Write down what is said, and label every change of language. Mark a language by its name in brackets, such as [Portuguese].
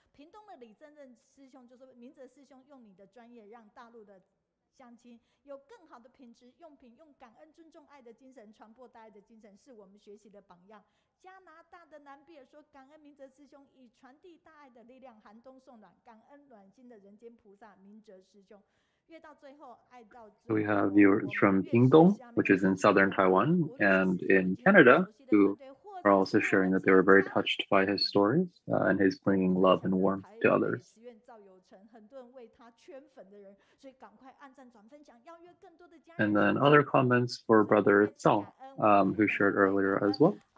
[Chinese] 屏东的李正任师兄就说，明哲师兄用你的专业让大陆的乡亲有更好的品质用品，用感恩、尊重、爱的精神传播大爱的精神，是我们学习的榜样。加拿大的南比尔说，感恩明哲师兄以传递大爱的力量，寒冬送暖，感恩暖心的人间菩萨明哲师兄。越到最后，爱到最后。 [English] We have viewers from Pingdong, which is in southern Taiwan, and in Canada, who are also sharing that they were very touched by his stories and his bringing love and warmth to others. [Chinese] 很多人为他圈粉的人，所以赶快按赞、转分享，邀约更多的家 [English] And [Chinese] 人。 [English] then other comments for Brother Zhao, who shared earlier as well.